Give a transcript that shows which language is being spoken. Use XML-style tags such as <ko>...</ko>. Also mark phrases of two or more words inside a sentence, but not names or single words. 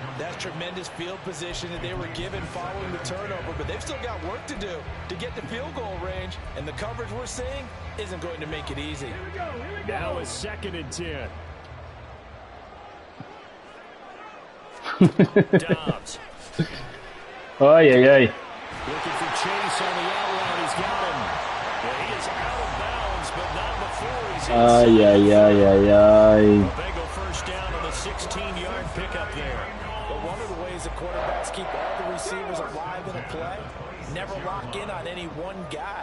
<en>That's tremendous field position that they were given following the turnover, but they've still got work to do to get to field goal range, and the coverage we're seeing isn't going to make it easy. Now it's 2nd and 10. Dobbs. Ай-яй-яй. Looking for Chase on the outline. He's got him. Yeah, he is out of bounds, but not before he's Ай-яй-яй-яй-яй. Bengal 1st down on the 16-yard pickup there. But one of the ways the quarterbacks keep all the receivers alive in a play, never lock in on any one guy.</en>